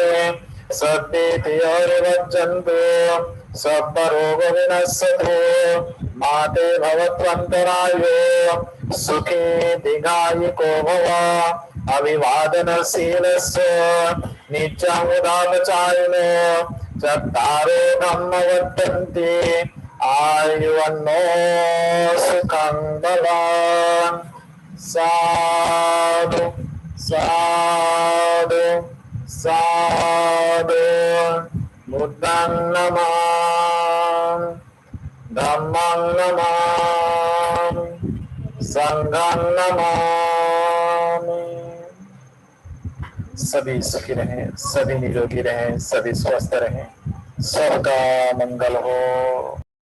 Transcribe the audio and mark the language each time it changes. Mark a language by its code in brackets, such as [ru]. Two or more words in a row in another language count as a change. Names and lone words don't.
[pi] सद्भिर्यर्वज्जन्तु सर्वरोगविनश्यतु मा ते भवत्वन्तरायो सुखी दीर्घायुको भव। अभिवादनशीलस्य नित्यमुदापचारिणो चत्तारो धम्मवर्धन्ति आयुवन्नो सुखं बलान्। साधु साधु साधु। बुद्धं नमामि, धम्मं नमामि, संघं नमामि। [hi] सभी सुखी रहें, सभी निरोगी रहें, सभी स्वस्थ रहें, सबका मंगल हो।